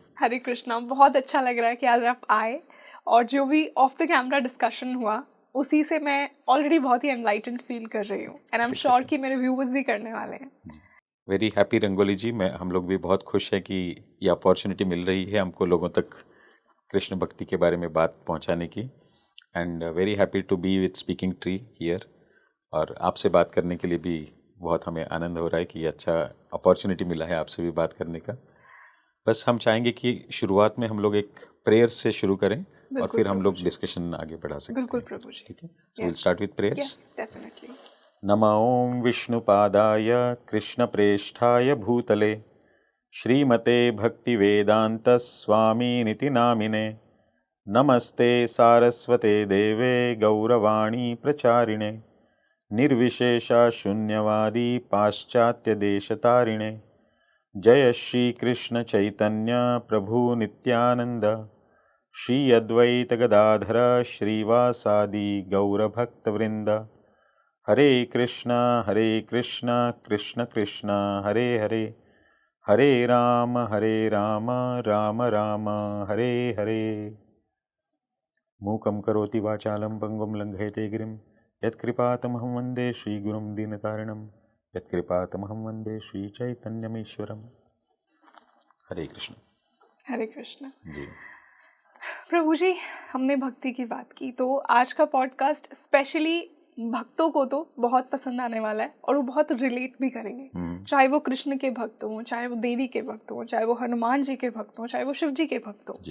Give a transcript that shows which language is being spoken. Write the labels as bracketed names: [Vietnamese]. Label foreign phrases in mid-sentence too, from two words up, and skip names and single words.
[Hindi] हरे कृष्णा, बहुत अच्छा लग रहा है कि आज आप आए, और जो भी [English] off the camera discussion [Hindi] हुआ उसी से मैं ऑलरेडी बहुत ही [English] enlightened feel [Hindi] कर रही हूँ, [English] and I am sure [Hindi] कि मेरे व्यूअर्स भी करने वाले हैं। [English] very happy [Hindi] रंगोली जी, हम लोग भी बहुत खुश हैं कि ये अपॉर्चुनिटी मिल रही है हमको लोगों तक कृष्ण भक्ति के बारे में बात पहुंचाने की, [English] and very happy to be with Speaking Tree here. [Hindi] और आपसे बात करने के लिए भी बहुत हमें आनंद हो रहा है कि अच्छा अपॉर्चुनिटी मिला है आपसे भी बात करने का। बस हम चाहेंगे कि शुरुआत में हम लोग एक प्रेयर से शुरू करें और फिर हम लोग डिस्कशन आगे बढ़ा सकते हैं। बिल्कुल प्रभु जी। ठीक है, [English] so will start with prayers. yes, definitely. [Sanskrit] नमः ओं विष्णुपादाय कृष्णप्रेष्ठाय भूतले श्रीमते भक्तिवेदांत स्वामिनिति नामिने नमस्ते सारस्वते देवे गौरवाणी प्रचारिणे निर्विशेषा शून्यवादी पाश्चात्य देशतारिणे जय श्री कृष्ण चैतन्य प्रभु नित्यानंद श्री अद्वैत गदाधर श्रीवासादि गौरभक्तवृंद हरे कृष्णा कृष्ण कृष्ण हरे हरे हरे राम राम राम हरे हरे। मूकं करोति वाचालं पंगुं लंघयते गिरिं यत्कृपातमहं वन्दे श्रीगुरुं दीनतारिणं यत्कृपातमहं वन्दे श्रीचैतन्यमीश्वरम्। हरे कृष्ण। हरे कृष्ण [Hindi] जी। प्रभु जी, हमने भक्ति की बात की, तो आज का [English] podcast specially [Hindi] भक्तों को तो बहुत पसंद आने वाला है और वो बहुत रिलेट भी करेंगे, चाहे वो कृष्ण के भक्त हों, चाहे वो देवी के भक्त हों, चाहे वो हनुमान जी के भक्त हों, चाहे वो शिव जी के भक्त हों।